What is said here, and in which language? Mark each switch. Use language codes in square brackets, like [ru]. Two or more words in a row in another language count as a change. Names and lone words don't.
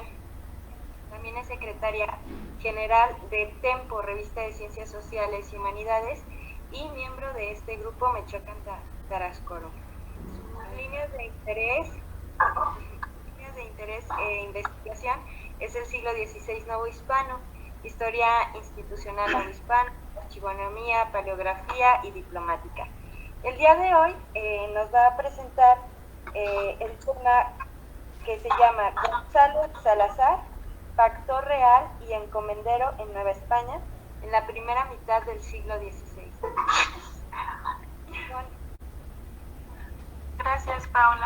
[es] También es secretaria general de Tempo, Revista de Ciencias Sociales y Humanidades, y miembro de este grupo Michoacán Tarascoro. Sus líneas de interés e investigación es el siglo XVI novohispano, historia institucional novohispana, archivonomía, paleografía y diplomática. El día de hoy nos va a presentar el tema que se llama Gonzalo Salazar, factor real y encomendero en Nueva España en la primera mitad del siglo XVI. Gracias, Paula.